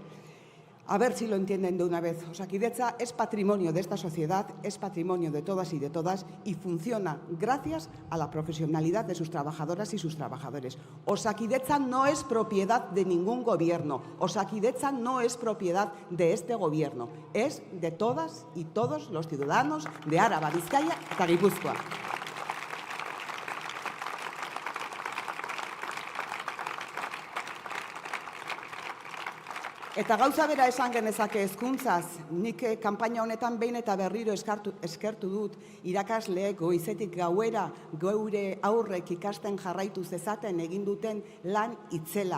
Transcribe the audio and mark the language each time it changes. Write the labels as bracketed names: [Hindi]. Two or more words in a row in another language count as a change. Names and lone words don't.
[Spanish] A ver si lo entienden de una vez. Osakidetza es patrimonio de esta sociedad, es patrimonio de todas y de todas y funciona gracias a la profesionalidad de sus trabajadoras y sus trabajadores. Osakidetza no es propiedad de ningún gobierno. Osakidetza no es propiedad de este gobierno. Es de todas y todos los ciudadanos de Araba, Bizkaia eta Gipuzkoa. [Basque] Eta gauza bera esan genezake hezkuntzaz, nik kanpaina honetan behin eta berriro eskertu dut irakasleek goizetik gauera geure aurrek ikasten jarraitu zezaten egin duten lan itzela.